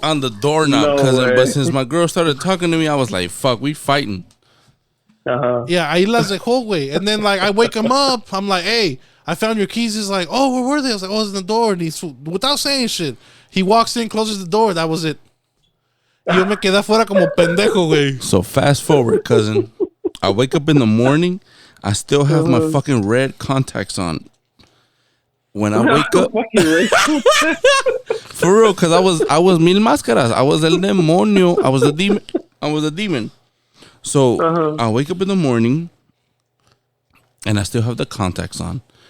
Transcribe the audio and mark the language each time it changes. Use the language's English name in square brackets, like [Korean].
[English] On the doorknob, but since my girl started talking to me, I was like, fuck, we fighting. [Spanish] Yeah, ahí las dejó, güey. [English] And then, like, I wake him up. I'm like, hey, I found your keys. He's like, oh, where were they? I was like, oh, it's in the door. And he's, without saying shit, he walks in, closes the door. That was it. [Spanish] Yo me quedé afuera como pendejo, güey. [English] So fast forward, cousin. I wake up in the morning. I still have my fucking red contacts on. When I wake up, for real, because I was mil máscaras. I was [Spanish] el demonio. [English] I was a demon. So I wake up in the morning, and I still have the contacts on.